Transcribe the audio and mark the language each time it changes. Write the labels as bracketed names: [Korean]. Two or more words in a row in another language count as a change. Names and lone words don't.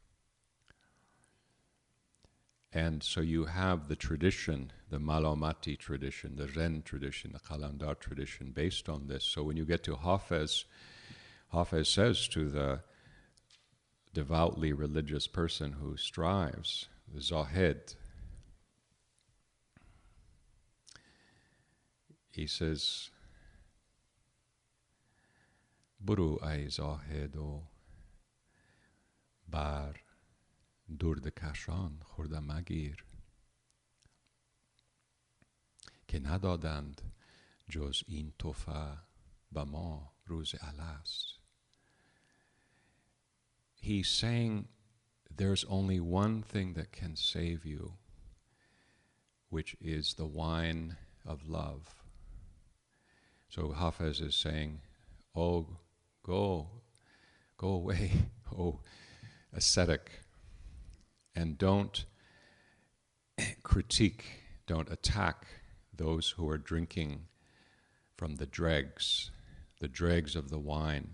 [English] And so you have the tradition, the Malamati tradition, the Ren tradition, the Qalandar tradition based on this. So when you get to Hafez, Hafez says to the devoutly religious person who strives, the Zahid, he says, [Persian] برو ای زاهد و بر درد کشان خرده مگیر که ندادند جز این توفه به ما روز الست. [English] He's saying there's only one thing that can save you, which is the wine of love. So Hafiz is saying, oh, go away, oh ascetic, and don't critique, don't attack those who are drinking from the dregs of the wine.